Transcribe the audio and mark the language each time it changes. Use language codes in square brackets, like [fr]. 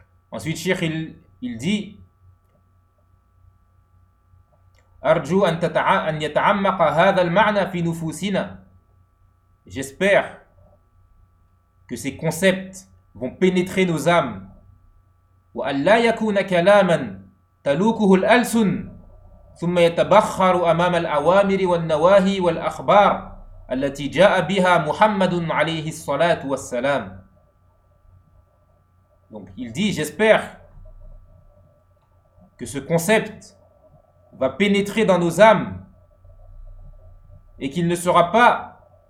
[fr] Ensuite, Cheikh il dit [ar] Arju an yata'ammaqa hadha al-ma'na fi nufusina. [fr] J'espère que ces concepts vont pénétrer nos âmes. [ar] وأن لا يكون كلاما تلوكه الألسن ثم يتبخر أمام الأوامر والنواهي والأخبار التي جاء بها محمد عليه الصلاة والسلام. [fr] Donc il dit j'espère que ce concept va pénétrer dans nos âmes et qu'il ne sera pas